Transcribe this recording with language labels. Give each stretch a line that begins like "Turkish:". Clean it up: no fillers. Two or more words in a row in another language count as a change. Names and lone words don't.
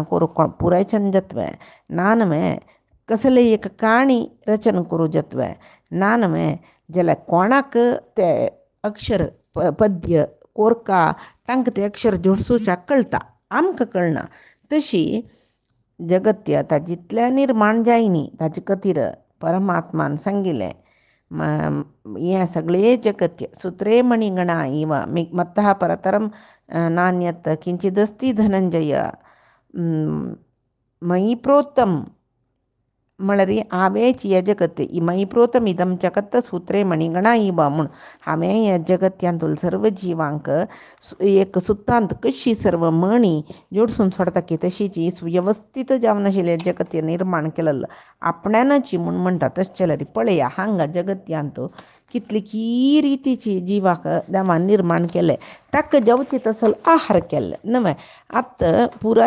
Konkani: करूं पुराय छंद जातवें ना न्हय कसले एक काणी रचना करूं जातवें ना न्हय जाल्यार कोणाक ते अक्षर पद्य कोरका तांकां ते अक्षर जोडसूच्याक कळटा आमकां कळना तशी जगत्य तां जितलें निर्माण जायनी ताजे खातीर परमात्मान सांगिल्लें हें सगळे जगत्य
Sanskrit: सुत्रे मणिगणा इव मत्तः परतरं नान्यत् किंचिदस्ति धनंजय मयि प्रोत्तम
Konkani: म्हळ्यार हांवेंच हें जगत
Sanskrit: मयि प्रोतम इदं जगत सुत्रे मणिगणा इव
Konkani: म्हूण हांवें हें जगत्यांतूल सर्व जिवांक एक सुतांत कशी सर्व मणी जोडसून सोडटा की तशीची सुवेवस्थीत जावन आशिल्लें जगत्य निर्माण केलेलो आपणानची म्हूण म्हणटा तशें जाल्यार पळया हांगा जगत्यांत कितली रितीची जिवाक देवान निर्माण केलें ताका जेवचे तसलो आहार केल्ले न्हय आतां पुराय